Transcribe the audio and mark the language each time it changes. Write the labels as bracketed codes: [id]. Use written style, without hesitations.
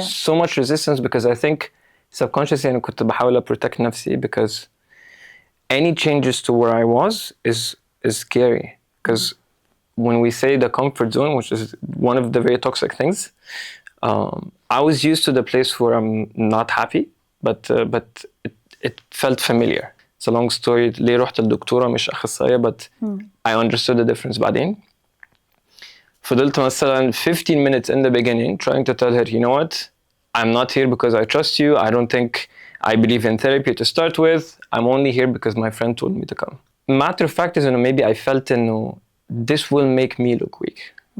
[en] So much resistance because I think subconsciously [ar] أنا كنت بحاول [en] protect [ar] نفسي [en] because any changes to where I was is scary, because when we say the comfort zone, which is one of the very toxic things, I was used to the place where I'm not happy, but it felt familiar. It's a long story. [ar] ليه رحت الدكتورة مش أخصائية, [en] but I understood the difference [ar] بعدين. فضلت مثلا [en] 15 minutes in the beginning trying to tell her, you know what, I'm not here because I trust you. I don't think I believe in therapy to start with. I'm only here because my friend told me to come. Matter of fact is, maybe I felt, this will make me look weak.